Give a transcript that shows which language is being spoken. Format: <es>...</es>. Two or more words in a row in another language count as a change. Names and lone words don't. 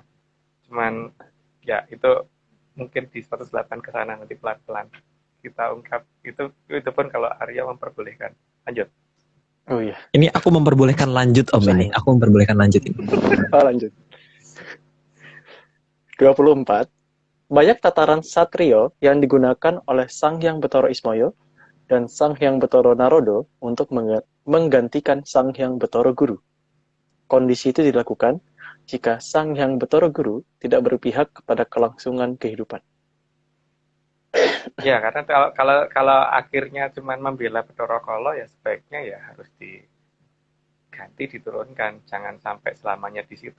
<id>Cuman ya itu mungkin di 108 ke sana nanti pelan-pelan kita ungkap. Itu pun kalau Arya memperbolehkan. Lanjut. Oh iya. Ini aku memperbolehkan lanjut Om ini. Aku memperbolehkan lanjut ini. Lanjut. 24. Banyak tataran satrio yang digunakan oleh Sang Hyang Betara Ismoyo dan Sang Hyang Betara Narodo untuk menggantikan Sang Hyang Betara Guru. Kondisi itu dilakukan jika Sang Hyang Bathara Guru tidak berpihak kepada kelangsungan kehidupan. Ya, karena kalau akhirnya cuma membela Bathara Kala ya sebaiknya ya harus diganti, diturunkan, jangan sampai selamanya di situ.</id>